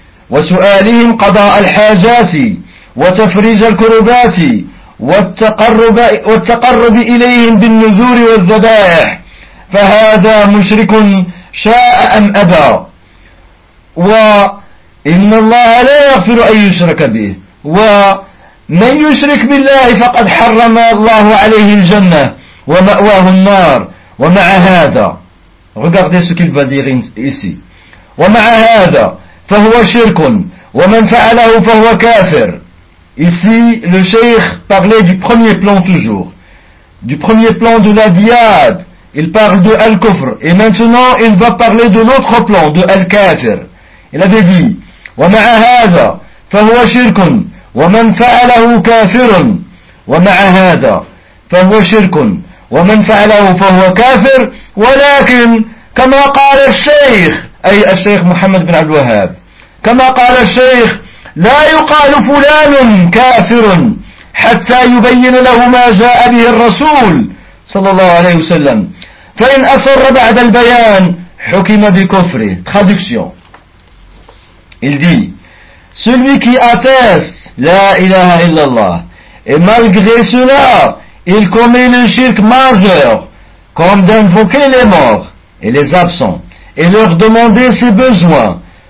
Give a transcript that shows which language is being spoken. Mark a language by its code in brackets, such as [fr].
[ar] وَسُؤَالِهِمْ قَضَاءَ الْحَاجَاتِ وَتَفْرِيجَ الْكُرُبَاتِ وَالتَّقَرُّبِ إِلَيْهِمْ بِالنُّذُورِ وَالذَّبَائِحِ فَهَذَا مُشْرِكٌ شَاءَ أَمْ أَبَى وَإِنَّ اللَّهَ لَا يَغْفِرُ أَنْ يُشْرَكَ بِهِ وَمَنْ يُشْرِكْ بِاللَّهِ فَقَدْ حَرَّمَ اللَّهُ عَلَيْهِ الْجَنَّةَ وَمَأْوَاهُ النَّارُ وَمَعَ هَذَا [fr] regardez ce qu'il va dire ici. [ar] وَمَعَ هَذَا فَهُوَ شِرْكٌ وَمَنْ فَعَلَهُ فَهُوَ كَافِرٌ. [fr] Ici, le Cheikh parlait du premier plan toujours. Du premier plan de la diade, il parle de Al-Kufr. Et maintenant, il va parler de l'autre plan, de Al-Kafir. Il avait dit, [ar] وَمَعَ هَذَا فَهُوَ شِرْكٌ وَمَنْ فَعَلَهُ كَافِرٌ وَمَعَ هَذَا فَهُوَ شِرْكٌ وَمَنْ فَعَلَهُ فَهُوَ كَافِرٌ وَلَكِنْ كَمَا قَالَ الشَّيْخ أي الشيخ محمد بن عبد الوهاب كما قال الشيخ لا يقال فلان كافر حتى يبين له ما جاء به الرسول صلى الله عليه وسلم فإن أصر بعد البيان حكم بكفره. [fr] Traduction. Il dit, celui qui atteste la ilaha illallah et malgré cela il commet le shirk majeur comme d'invoquer les morts et les absents et leur demander ses besoins,